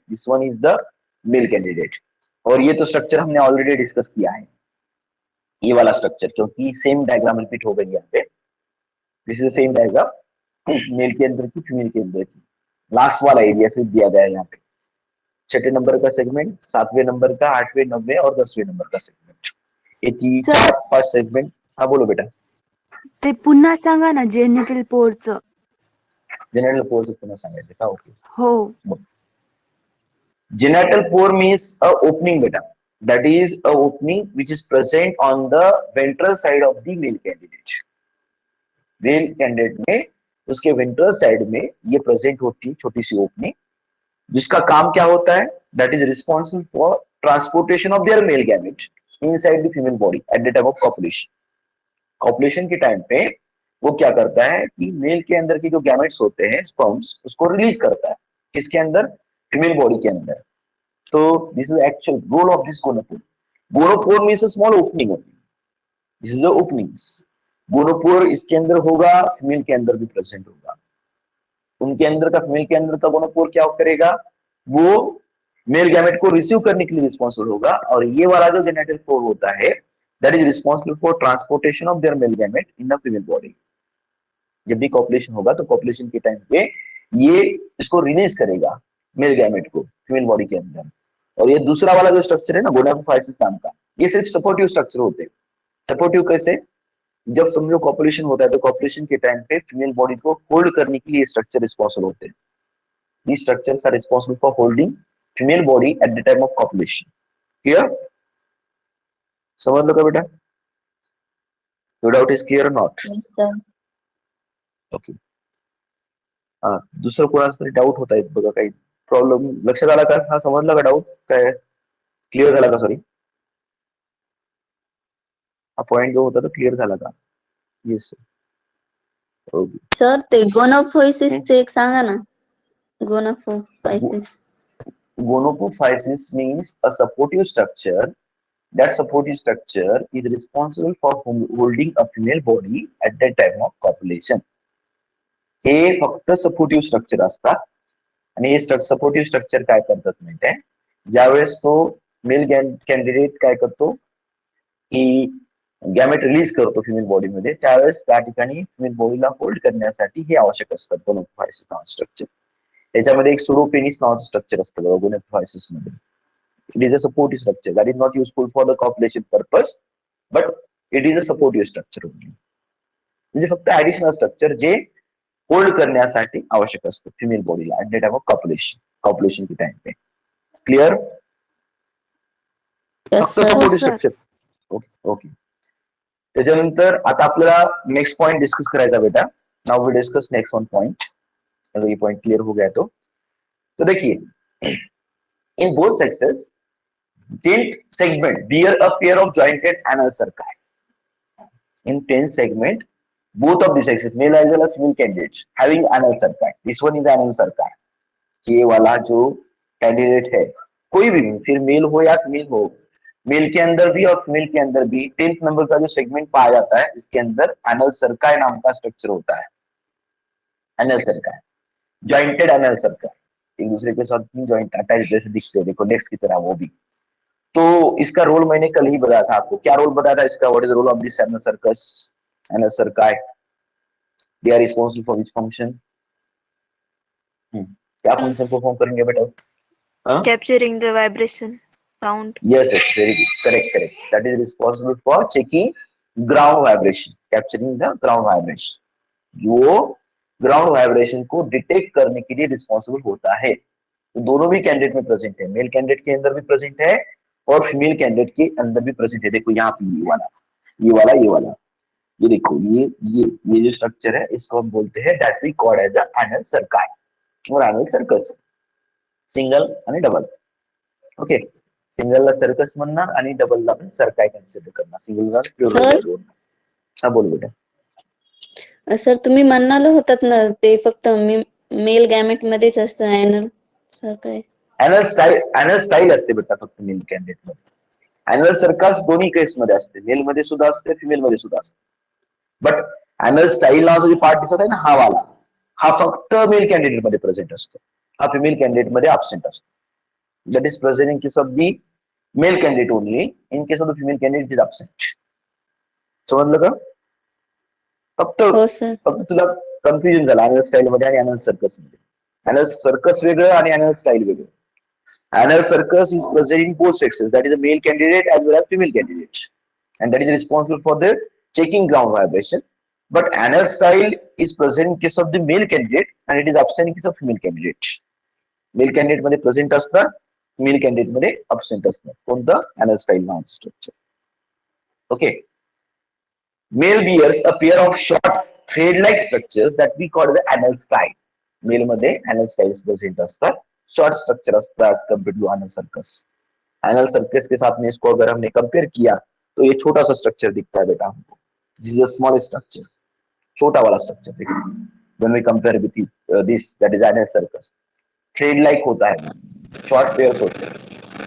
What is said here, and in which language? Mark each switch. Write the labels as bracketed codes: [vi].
[en] This one is the male candidate. [hi] और ये तो स्ट्रक्चर हमने ऑलरेडी डिस्कस किया है, ये वाला स्ट्रक्चर, क्योंकि सेम डायग्राम रिपीट हो गई यहाँ पे। [en] this is same diagram, [hi] mail के अंदर की, फीमेल के अंदर की। लास्ट वाला एरिया से दिया गया है यहाँ पे, 6 नंबर का सेगमेंट, 7वें नंबर का, 8वें, 9वें और 10वें नंबर का सेगमेंट। ये 4-5 सेगमेंट। हाँ बोलो बेटा। [mr] ते पुन्हा सांगा ना जेनिटल पोरचं. जेनेटल पोर पुन्हा सांगायचं का? [en] okay [mr] हो. [en] Genital pore means a opening beta, that is a opening which is present on the ventral side of the male candidate. [hi] Male candidate में उसके ventral side में ये present होती है छोटी सी opening, जिसका काम क्या होता है? [en] That is responsible for transportation of their male gamete inside the female body at the time of copulation. [hi] Copulation के टाइम पे वो क्या करता है कि मेल के अंदर की जो गैमेट्स होते हैं, स्पर्म्स, उसको रिलीज करता है। किसके अंदर? फीमेल बॉडी के अंदर। [en] So this is actual role of this gonopore. Gonopore means a small opening only. This is the openings. [hi] Gonopore इसके अंदर होगा, फीमेल के अंदर भी प्रेजेंट होगा. उनके अंदर का फीमेल के अंदर का गोनोपोर क्या करेगा, वो मेल गैमेट को रिसीव करने के लिए रिस्पॉन्सिबल होगा. और ये वाला जो जेनेटल पोर होता है [en] That is responsible for transportation of their male gamete in the female body. [hi] जब भी कॉपुलेशन होगा तो कॉपुलेशन के टाइम पे ये इसको रिलीज करेगा मेल गैमेट को फीमेल बॉडी के अंदर. और ये दूसरा वाला जो स्ट्रक्चर है ना गोनापोफाइसिस नाम का, ये सिर्फ सपोर्टिव स्ट्रक्चर होते हैं. सपोर्टिव कैसे, जब समझो कॉपुलेशन होता है तो कॉपुलेशन के टाइम पे फीमेल बॉडी को होल्ड करने के लिए स्ट्रक्चर रिस्पॉन्सिबल होते हैं. [en] These structures are responsible for holding female body at the time of copulation. [hi] Clear? समझ लो का बेटा? [en] Your doubt is clear or not? Yes, sir. Okay. [mr] दुसरं कोणाचं तरी डाऊट होता आहे बघा, काही प्रॉब्लेम लक्षात आला का? हा समजला का डाऊट? काय क्लिअर झाला का? सॉरी, हा पॉइंट जो होता तो क्लिअर झाला का? [en] Yes sir. Okay. [mr] सर ते गोनोफोसिस चे एक सांगा ना. गोनोफोसिस. [en] Gonopophysis means a supportive structure. That supportive structure is responsible for holding a female body at the time of copulation. [mr] हे फक्त सपोर्टिव्ह स्ट्रक्चर असतात. आणि हे सपोर्टिव्ह स्ट्रक्चर काय करतात माहिती आहे, ज्यावेळेस तो मेल कॅन्डिडेट काय करतो की गॅमेट रिलीज करतो फिमेल बॉडीमध्ये, त्यावेळेस त्या ठिकाणी फिमेल बॉडीला होल्ड करण्यासाठी हे आवश्यक असतात गोनोपोफायसिस नावाचं स्ट्रक्चर. त्याच्यामध्ये एक सुडोपेनिस नावाचं स्ट्रक्चर असतं बघा गोनोपोफायसिस मध्ये. [en] It is a supportive structure that is not useful for the copulation purpose, but it is a supportive structure only. [mr] म्हणजे फक्त ऍडिशनल स्ट्रक्चर जे होल्ड करण्यासाठी आवश्यक असतं फिमेल बॉडीला [en] at the time of copulation [hi] के टाइम पे. [en] Clear? Yes, [mr] फक्त [en] sir. Supportive sir. Structure. Okay okay. [mr] त्याच्यानंतर आता आपल्याला नेक्स्ट पॉइंट डिस्कस करायचा बेटा. [en] Now we discuss next one point. [hi] अगर ये पॉइंट क्लियर हो गया तो देखिए, [en] In both sexes tenth segment bear a pair of jointed anal cerci. In tenth segment both of the sexes, male as well as female candidates, having anal cerci. This one is anal cerci. [hi] ये वाला जो candidate है, कोई भी फिर mail हो या female हो, मेल के अंदर भी और फीमेल के अंदर भी 10th नंबर का जो सेगमेंट पाया जाता है, इसके अंदर एनल सर्काई नाम का स्ट्रक्चर होता है. एनल सर्काई, जॉइंटेड एनल सर्काई, एक दूसरे के साथ जॉइंट अटैच जैसे दिखते हैं, देखो नेक्स्ट की तरह वो भी. तो इसका रोल मैंने कल ही बताया था आपको. क्या रोल बताया था इसका? [en] What is the role of this anal circus, anal cerci? They are responsible for which function? [hi] क्या फंक्शन परफॉर्म करेंगे बेटा? [en] Capturing the vibration sound. Yes, yes, very good. Correct. That is responsible for checking ground vibration, capturing the ground vibration. [hi] वो ground vibration को detect करने के लिए responsible होता है. तो दोनों भी कैंडिडेट में प्रेजेंट है, मेल कैंडिडेट के अंदर भी प्रेजेंट है और फीमेल कैंडिडेट के अंदर भी प्रेजेंट है. देखो यहाँ पे ये वाला ये देखो, ये जो स्ट्रक्चर है इसको हम बोलते हैं [en] that we called as the anal cerci [hi] और एनल सर्कस. [mr] सिंगल आणि डबल. ओके, सिंगलला सर्कस म्हणणार आणि डबलला पण सर्काई कन्सिडर करणार. सिंगलला प्युअर. हा बोल बेटा. सर तुम्ही म्हणाला होतात ना ते फक्त मेल गॅमेट मध्येच असतं एनल सर्काई. एनल स्टाईल असते बेटा फक्त मेल कॅन्डिडेट मध्ये. एनल सर्कस दोन्ही केस मध्ये असते, मेल मध्ये सुद्धा असते, फिमेल मध्ये सुद्धा असते. बट एनल स्टाईल नावाचा जो पार्ट दिसत आहे ना, हा वाला, हा फक्त मेल कॅन्डिडेट मध्ये प्रेझेंट असतो, हा फिमेल कॅन्डिडेट मध्ये अब्सेंट असतो. [en] That is present in case of the male candidate only, in case of the female candidate is absent. [mr] समजलं का? फक्त तुला कन्फ्युजन झालं एनल स्टाईल मध्ये आणि एनल सर्कस मध्ये. एनल सर्कस वेगळं आणि एनल स्टाईल वेगळं. [en] Anal circus is present in both sexes, that is the male candidate as well as female candidate, and that is responsible for the checking ground vibration. But anal style is present in case of the male candidate and it is absent in case of female candidate. [mr] Male candidate मध्ये present असतं, female candidate मध्ये absent असतं. कोणतं? [en] anal style नाव structure. Okay. Male bears a pair of short thread-like structures that we call the anal style. [mr] Male मध्ये anal styles present असतात. [en] Short structure compare to anal cercus. [hi] Anal circus के साथ में इसको अगर हमने compare किया तो ये छोटा सा स्ट्रक्चर दिखता है बेटा हमको. [en] this is a small structure, [hi] छोटा वाला स्ट्रक्चर देखिए. [en] when we compare with this that is anal cercus, [hi] thread like होता है, शॉर्ट पेयर्स होते हैं.